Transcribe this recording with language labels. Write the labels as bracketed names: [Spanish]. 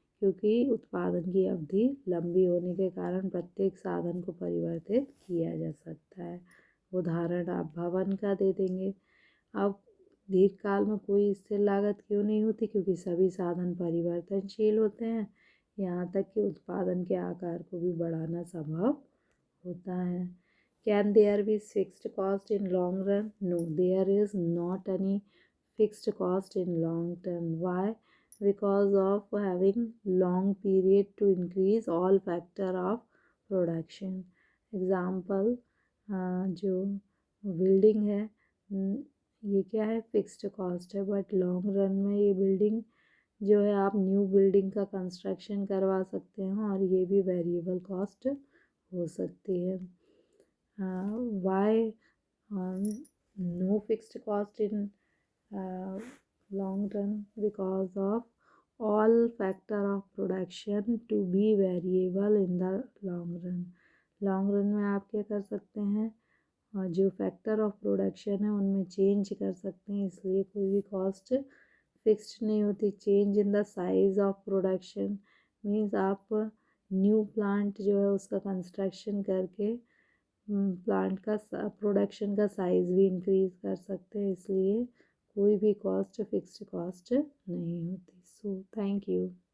[Hindi] क्योंकि उत्पादन की अवधि लंबी होने के कारण प्रत्येक साधन को परिवर्तित किया जा सकता है। उदाहरण आप भवन का दे देंगे। अब दीर्घकाल में कोई स्थिर लागत क्यों नहीं होती? क्योंकि सभी साधन परिवर्तनशील होते हैं, यहाँ तक कि उत्पादन के आकार को भी बढ़ाना संभव होता है। [English] Can there be fixed cost in long run? No, there is not any fixed cost in long term. Why? Because of having long period to increase all factor of production. [Hindi] Example, जो building है, ये क्या है? Fixed cost है, but long run में ये building जो है आप न्यू बिल्डिंग का कंस्ट्रक्शन करवा सकते हैं और ये भी वेरिएबल कॉस्ट हो सकती है। [English] Why no fixed cost in long run because of all factor of production to be variable in the long run. [Hindi] Long run में आप क्या कर सकते हैं, और जो फैक्टर ऑफ प्रोडक्शन है उनमें चेंज कर सकते हैं, इसलिए कोई भी कॉस्ट फिक्स्ड नहीं होती. [English] change in the size of production [Hindi] means आप न्यू प्लांट जो है उसका कंस्ट्रक्शन करके प्लांट का प्रोडक्शन का साइज़ भी इंक्रीज़ कर सकते हैं, इसलिए कोई भी कॉस्ट फिक्स्ड कॉस्ट नहीं होती. [English] So thank you.